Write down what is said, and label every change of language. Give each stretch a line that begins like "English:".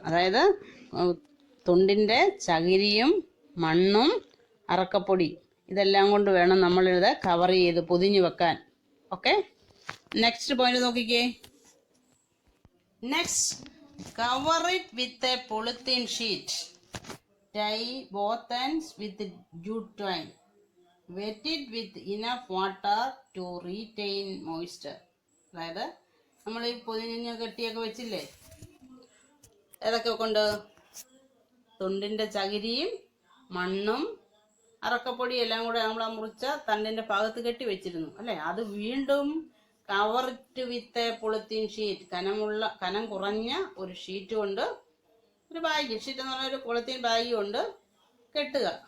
Malayalam: അതായത് തുണ്ടിന്റെ ചകിരിയും മണ്ണും അറക്കപ്പൊടി, ഇതെല്ലാം കൊണ്ട് വേണം നമ്മളിത് കവർ ചെയ്ത് പൊതിഞ്ഞു വെക്കാൻ.
English: okay, next point
Malayalam: നോക്കിക്കേ.
English: Next, cover it with a polythene sheet. Tie both ends with jute twine. Wet it with enough water to retain moisture.
Malayalam: അതായത് നമ്മൾ ഈ പൊതിഞ്ഞ് കെട്ടിയൊക്കെ വെച്ചില്ലേ, ഏതൊക്കെ കൊണ്ട്? തുണ്ടിന്റെ ചകിരിയും മണ്ണും അറക്കപ്പൊടിയും എല്ലാം കൂടെ നമ്മൾ ആ മുറിച്ച തണ്ടിന്റെ ഭാഗത്ത് കെട്ടി വെച്ചിരുന്നു അല്ലേ. അത് വീണ്ടും
English: cover it with a polythene sheet,
Malayalam: കനം കുറഞ്ഞ ഒരു ഷീറ്റ് കൊണ്ട്, ഒരു ബാഗ്, ഷീറ്റ് എന്ന് പറഞ്ഞ ഒരു പോളിത്തീൻ ബാഗ് കൊണ്ട് കെട്ടുക.